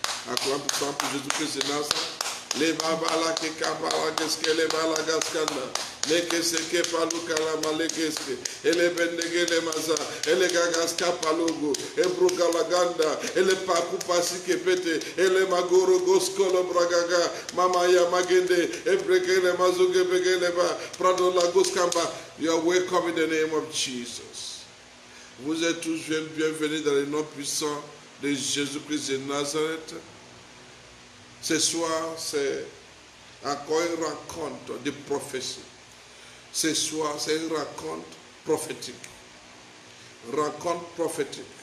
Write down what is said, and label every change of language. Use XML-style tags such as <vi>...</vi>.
<en>Acclame pour Jésus-Christ est Nazareth. Les babala que kabala qu'est-ce les balagaskanda, les que c'est que palukala malekeske, et les bendege les maza, et les gagaska palogo, et brugalaganda, et les pakupasi que pete, et les magoro goskolo bragaga, mamaya magende, et breke les mazuge bege les ba, prado la goskamba. You are welcome in the name of Jesus.</en> <fr>Vous êtes tous bienvenus dans les noms puissants de Jésus-Christ de Nazareth. Ce soir, c'est encore une rencontre de prophétie. Ce soir, c'est une rencontre prophétique. Rencontre prophétique.</fr>